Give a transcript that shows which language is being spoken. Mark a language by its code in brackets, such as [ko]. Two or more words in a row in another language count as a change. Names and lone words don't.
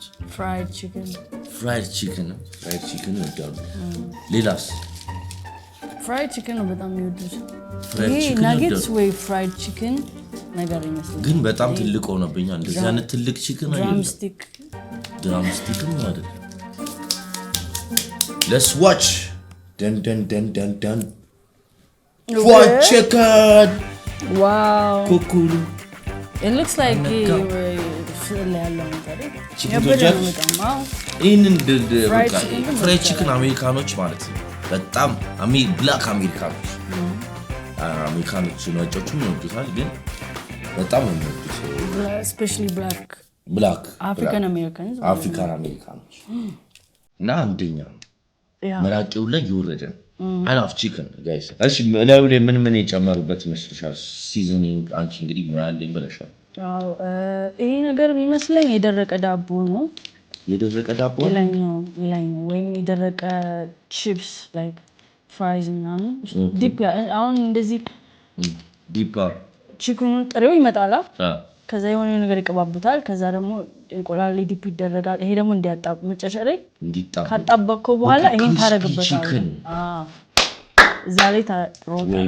[en] fried chicken [am] ይወዳሉ። ሌላስ? [en] fried chicken [am] ነው በጣም የሚወዱት። ይሄ ናጌትስ ወይ [en] fried chicken [am] ነገር ይመስላል። ግን በጣም ትልቅ ሆነብኛ። እንደዚህ አይነት ትልቅ ቺክን አይደለም። ድራምስቲክ ነው አይደል? [en] Let's watch. Dun. Fried chicken. Wow. Kokulu. It looks like fried chicken [am] አሜሪካኖች ማለት ነው በጣም ብላክ አሜሪካኖች ነጮችም ይወዱታል። ግን በጣም ነው [en] especially black African [am] Americans እና አንደኛ መራቂው ላይ ይወረደ [en] I love chicken guys [am] እሺ ምን የጨመሩበት ይመስልሻል ሲዝኒንግ አንቺ እንግዲህ ምራልኝ ብለሻል ይሄ ነገር የሚመስለኝ የደረቀ ዳቦ ነው የደረቀ ዳቦ ይላኛው ወይም የደረቀ [en] chips like fries [am] ምናምን ዲፕ አሁን እንደዚህ ዲፕ chicken ጥሬው ይመጣላ ከዛ የሆነ ነገር ይቀባቡታል ከዛ ደግሞ እንቁላል ላይ ዲፕ ይደረጋል ይሄ ደግሞ እንዲያጣብ መጨረሻ ላይ ካጣበቀው በኋላ ይሄን ታረግበታለህ እዛ ላይ ታሮጣለህ